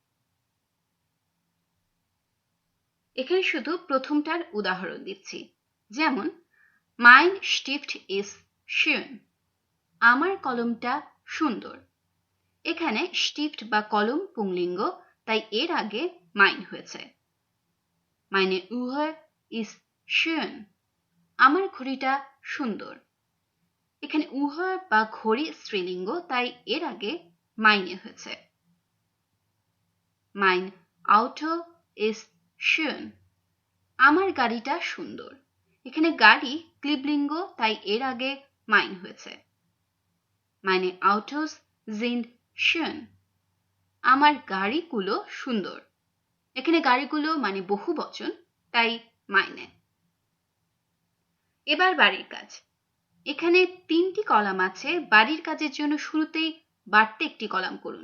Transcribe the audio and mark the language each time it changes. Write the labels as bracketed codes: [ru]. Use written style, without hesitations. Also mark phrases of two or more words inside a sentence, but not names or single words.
[bn] এখানে শুধু প্রথমটার উদাহরণ দিচ্ছি, যেমন [de] mein Stift ist schön, [bn] আমার কলমটা সুন্দর। এখানে স্টিফট বা কলম পুংলিঙ্গ, তাই এর আগে মাইন হয়েছে। [de] meine Uhr ist schön, [bn] আমার ঘড়িটা সুন্দর। এখানে উহর বা ঘড়ি স্ত্রীলিঙ্গ, তাই এর আগে মাইনে হয়েছে। [de] mein Auto ist schön, [bn] আমার গাড়িটা সুন্দর। এখানে গাড়ি ক্লিবলিঙ্গ, তাই এর আগে মাইন হয়েছে। [de] meine Autos sind schön, [bn] আমার গাড়িগুলো সুন্দর। এখানে গাড়িগুলো মানে বহু বচন, তাই মাইনে। এবার বাড়ির কাজ। এখানে 3টি কলাম আছে। বাড়ির কাজের জন্য শুরুতেই বাড়তে একটি কলাম করুন।